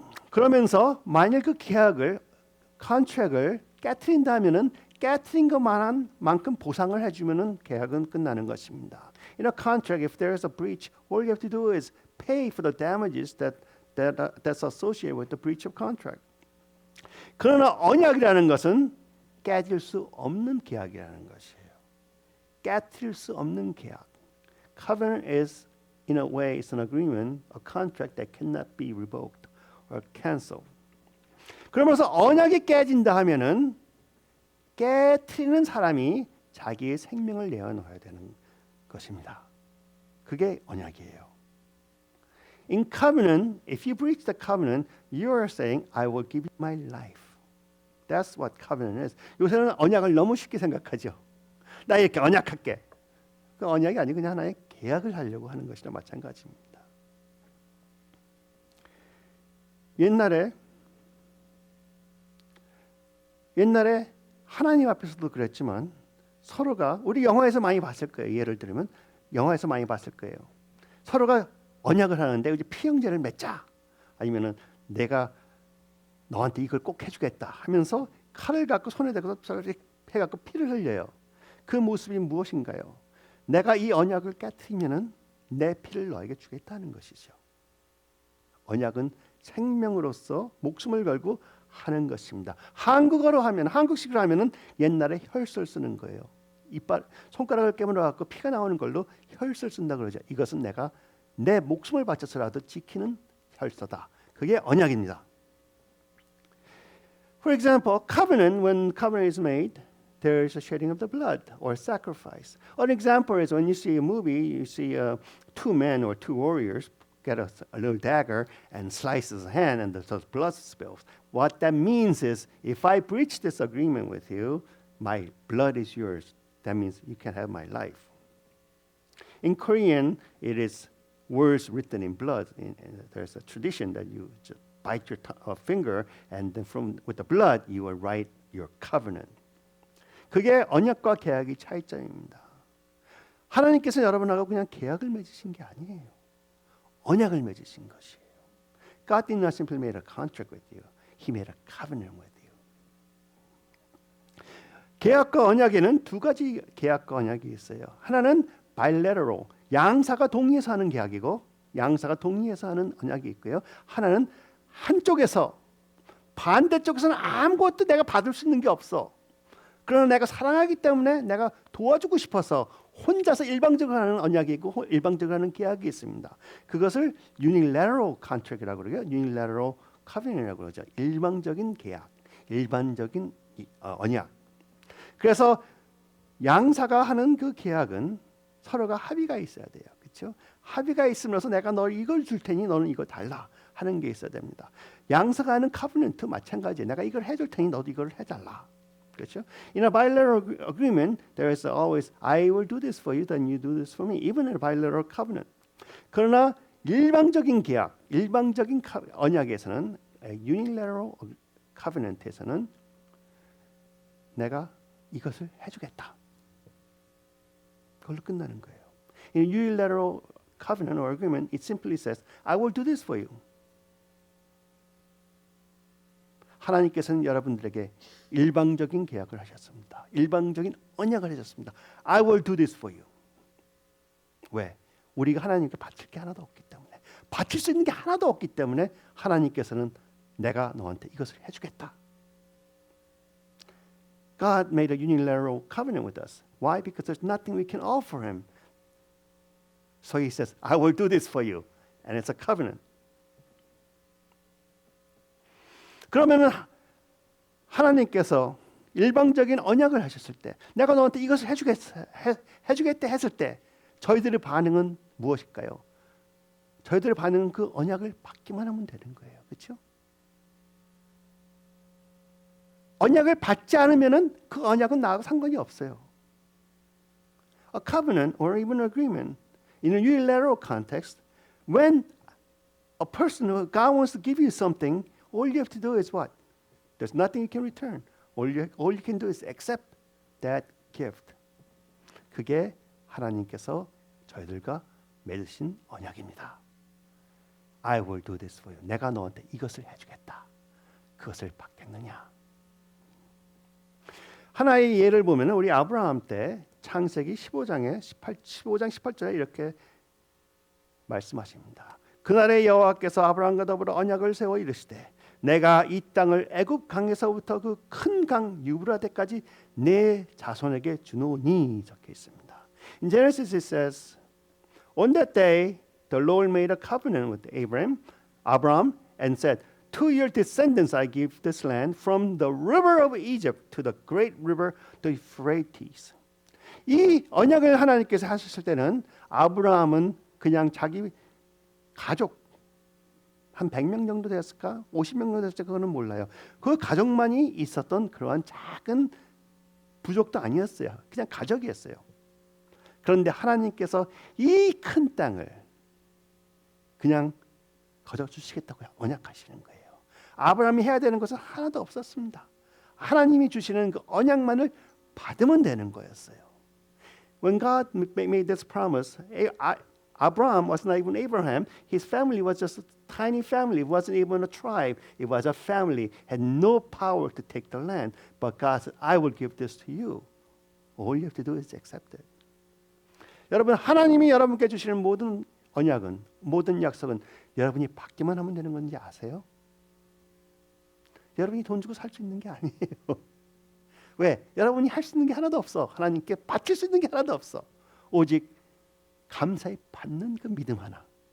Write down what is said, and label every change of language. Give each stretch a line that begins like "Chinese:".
Korean: 그러면서 만일 그 계약을, contract을 깨트린다면은 깨트린 것만큼 보상을 해주면은 계약은 끝나는 것입니다.
English: In a contract, if there is a breach, all you have to do is pay for the damages that's associated with the breach of contract.
Korean: 그러나 언약이라는 것은 깨질 수 없는 계약이라는 것이에요. 깨트릴 수 없는 계약.
English: Covenant is, in a way, it's an agreement, a contract that cannot be revoked or canceled.
Korean: 그러면서 언약이 깨진다 하면은 깨트리는 사람이 자기의 생명을 내어놓아야 되는 것입니다. 그게 언약이에요.
English: In covenant, if you breach the covenant, you are saying, I will give you my life. That's what covenant is.
Korean: 요새는 언약을 너무 쉽게 생각하죠. 나 이렇게 언약할게. 그 언약이 아니고 그냥 하나의 계약을 하려고 하는 것이나 마찬가지입니다. 옛날에 하나님 앞에서도 그랬지만 서로가 우리 영화에서 많이 봤을 거예요. 예를 들면 영화에서 많이 봤을 거예요. 서로가 언약을 하는데 이제 피형제를 맺자. 아니면은 내가 너한테 이걸 꼭 해주겠다 하면서 칼을 갖고 손에 대고 해갖고 피를 흘려요. 그 모습이 무엇인가요? 내가 이 언약을 깨트리면은 내 피를 너에게 주겠다는 것이죠. 언약은 생명으로서 목숨을 걸고 하는 것입니다. 한국어로 하면 한국식으로 하면은 옛날에 혈서를 쓰는 거예요. 이빨 손가락을 깨물어 갖고 피가 나오는 걸로 혈서를 쓴다 그러죠. 이것은 내가 내 목숨을 바쳐서라도 지키는 혈서다. 그게 언약입니다.
English: For example, covenant, when covenant is made, there is a shedding of the blood or sacrifice. An example is when you see a movie, you see two men or two warriors get a little dagger and slice his hand and the blood spills. What that means is, if I breach this agreement with you, my blood is yours. That means you can have my life. In Korean, it is words written in blood. There's a tradition that you just bite your finger, and then with the blood, you will write your covenant.
Korean: 그게 언약과 계약의 차이점입니다. 하나님께서 여러분하고 그냥 계약을 맺으신 게 아니에요. 언약을 맺으신 것이에요.
English: God did not simply make a contract with you. He made a covenant with you.
Korean: 계약과 언약에는 두 가지 계약과 언약이 있어요. 하나는 bilateral, 양사가 동의해서 하는 계약이고 양사가 동의해서 하는 언약이 있고요. 하나는 한쪽에서 반대쪽에서는 아무것도 내가 받을 수 있는 게 없어. 그러나 내가 사랑하기 때문에 내가 도와주고 싶어서 혼자서 일방적으로 하는 언약이 있고 일방적으로 하는 계약이 있습니다. 그것을 unilateral contract이라고 그러고요. unilateral covenant이라고 그러죠. 일방적인 계약, 일반적인 언약. 그래서 양사가 하는 그 계약은 서로가 합의가 있어야 돼요. 그렇죠? 합의가 있으면서 내가 너 이걸 줄 테니 너는 이거 달라 하는 게 있어야 됩니다. 양사가 하는 covenant 마찬가지예요. 내가 이걸 해줄 테니 너도 이걸 해달라. 그렇죠?
English: In a bilateral agreement, there is always I will do this for you, then you do this for me. Even in a bilateral covenant.
Korean: 그러나 일방적인 계약, 일방적인 언약에서는 unilateral covenant에서는 내가 이것을 해주겠다. 그걸로 끝나는 거예요.
English: In unilateral covenant or agreement, it simply says, I will do this for you.
Korean: 하나님께서는 여러분들에게 일방적인 계약을 하셨습니다. 일방적인 언약을 하셨습니다.
English: I will do this for you.
Korean: 왜? 우리가 하나님께 바칠 게 하나도 없기 때문에, 바칠 수 있는 게 하나도 없기 때문에 하나님께서는 내가 너한테 이것을 해주겠다.
English: God made a unilateral covenant with us. Why? Because there's nothing we can offer him. So he says, I will do this for you. And it's a covenant.
Korean: 그러면은 하나님께서 일방적인 언약을 하셨을 때, 내가 너한테 이것을 해주겠다 했을 때, 저희들의 반응은 무엇일까요? 저희들의 반응은 그 언약을 받기만 하면 되는 거예요. 그렇죠? 언약을 받지 않으면은 그 언약은 나하고 상관이 없어요.
English: A covenant or even an agreement in a unilateral context, when a person who God wants to give you something, all you have to do is what? There's nothing you can return. All you can do is accept that gift.
Korean: 그게 하나님께서 저희들과 맺으신 언약입니다.
English: I will do this for you.
Korean: 내가 너한테 이것을 해주겠다. 그것을 받겠느냐? 하나의 예를 보면 우리 아브라함 때 창세기 15장 18절에 이렇게 말씀하십니다. 그날에 여호와께서 아브라함과 더불어 언약을 세워 이르시되 내가 이 땅을 애굽 강에서부터 그 큰 강 유브라데까지 내 자손에게 주노니 적혀 있습니다.
English: In Genesis it says, On that day the Lord made a covenant with Abraham and said, To your descendants I give this land from the river of Egypt to the great river the Euphrates.
Korean: 이 언약을 하나님께서 하셨을 때는 아브라함은 그냥 자기 가족 한 100명 정도 됐을까? 50명 정도 됐을까? 그거는 몰라요. 그 가족만이 있었던 그러한 작은 부족도 아니었어요. 그냥 가족이었어요. 그런데 하나님께서 이 큰 땅을 그냥 거저 주시겠다고 언약하시는 거예요. 아브라함이 해야 되는 것은 하나도 없었습니다. 하나님이 주시는 그 언약만을 받으면 되는 거였어요.
English: When God made this promise, Abraham was not even Abraham. His family was just a tiny family. It wasn't even a tribe. It was a family. Had no power to take the land. But God said, I will give this to you. All you have to do is accept it.
Korean: 여러분, 하나님이 여러분께 주시는 모든 언약은, 모든 약속은 여러분이 받기만 하면 되는 건지 아세요? 여러분이 돈 주고 살 수 있는 게 아니에요. 왜? 여러분이 할 수 있는 게 하나도 없어. 하나님께 바칠 수 있는 게 하나도 없어. 오직 감사히 받는 그 믿음 하나.